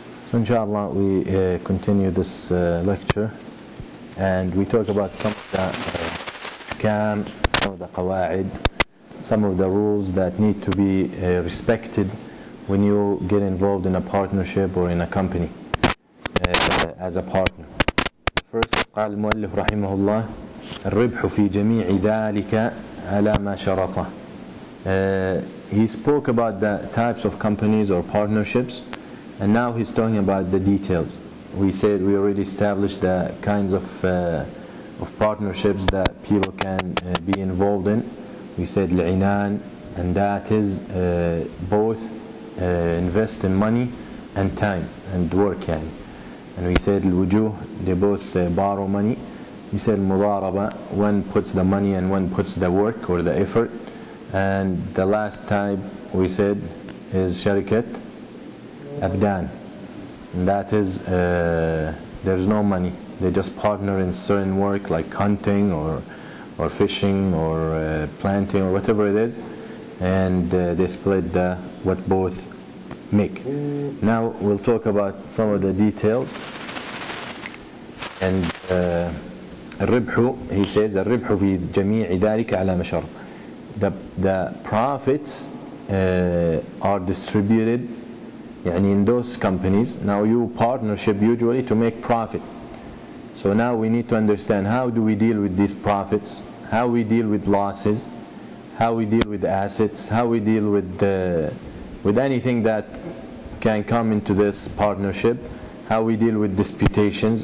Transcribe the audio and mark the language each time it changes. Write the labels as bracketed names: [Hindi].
[English] So inshallah we continue this lecture, and we talk about some of the ahkam, some of the qawaid, some of the rules that need to be respected when you get involved in a partnership or in a company as a partner. [Arabic] First, قال المؤلف رحمه الله الربح في جميع ذلك على ما شرطه. [English] He spoke about the types of companies or partnerships, and now he's talking about the details. We said we already established the kinds of partnerships that people can be involved in. We said العنان, and that is both invest in money and time and work And we said الوجوه, they both borrow money. We said المضاربة, one puts the money and one puts the work or the effort. And the last type we said is sharikat abdan, and that is there's no money, they just partner in certain work like hunting or fishing or planting or whatever it is, and they split what both make. Now we'll talk about some of the details. [Arabic] And الربح, [English] he says [Arabic] الربح في جميع ذلك على مشر. [English] The profits are distributed in those companies. Now you partnership usually to make profit. So now we need to understand how do we deal with these profits, how we deal with losses, how we deal with assets, how we deal with anything that can come into this partnership, how we deal with disputations.